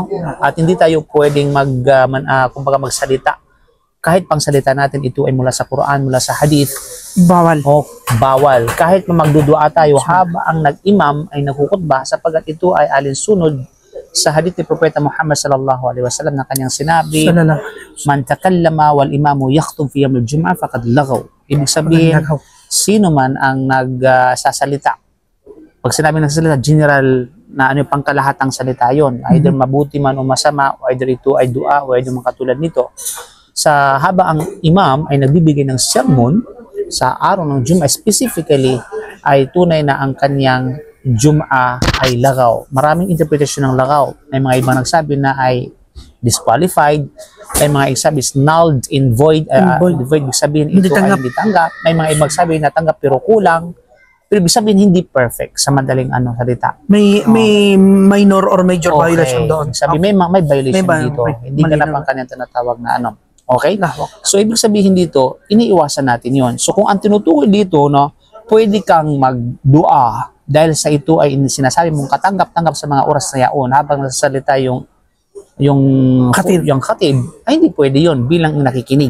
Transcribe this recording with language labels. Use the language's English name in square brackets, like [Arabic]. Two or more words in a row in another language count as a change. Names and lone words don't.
[Filipino] At hindi tayo pwedeng kumbaga magsalita. Kahit pang salita natin ito ay mula sa Quran, mula sa hadith, bawal. Bawal. Kahit magdudua tayo habang ang nag-imam ay nagkukhutbah, sapagat ito ay alinsunod sa hadith ni Propeta Muhammad [Arabic] صلى الله عليه وسلم [Filipino] na kanyang sinabi, [Arabic] من تكلم والإمام يخطب في يوم الجمعة فقد لغا. [Filipino] Ibig sabihin, sino man ang nagsasalita. Pag sinabi ng salita, general na ano yung pangkalahatang salita yon, either mabuti man o masama, o either ito ay dua o either mga katulad nito. Sa haba ang imam ay nagbibigay ng sermon, sa araw ng Jum'ah specifically ay tunay na ang kanyang Jum'ah ay lagaw. Maraming interpretation ng lagaw. May mga ibang nagsabi na ay disqualified. May mga nagsabi [English] is nulled, in void. [Filipino] Void ibig sabihin ito ay hindi tanggap. May mga ibang sabi na tanggap pero kulang. Pero ibig sabihin hindi perfect sa madaling salita. May [English] minor or major violation [Filipino] doon. Sabi may violation dito. Hindi ka na pang kanyang tinatawag na Okay? So ibig sabihin dito, iniiwasan natin 'yon. So kung ang tinutukoy dito, pwede kang magdua dahil sa ito ay sinasabi mong katanggap-tanggap sa mga oras na yaon habang nasasalita yung khatib, ay hindi pwede 'yon bilang nakikinig.